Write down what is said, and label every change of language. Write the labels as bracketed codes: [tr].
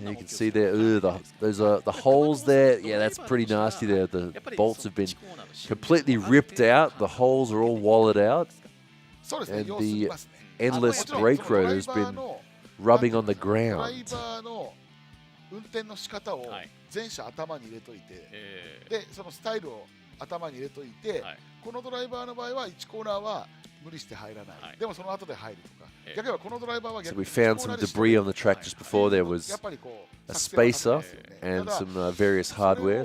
[en] You can see there, those are the holes there. Yeah, that's pretty nasty there. The bolts have been completely ripped out. The holes are all wallowed out, and the endless brake rotor has been rubbing on the ground. [ja] 運転の仕方を全車頭に入れといて、でそのスタイルを頭に入れといて、このドライバーの場合は1コーナーは無理して入らない。でもその後で入るとか。逆にはこのドライバーは [en] So we found some debris on the track just before. There was a spacer and some various hardware.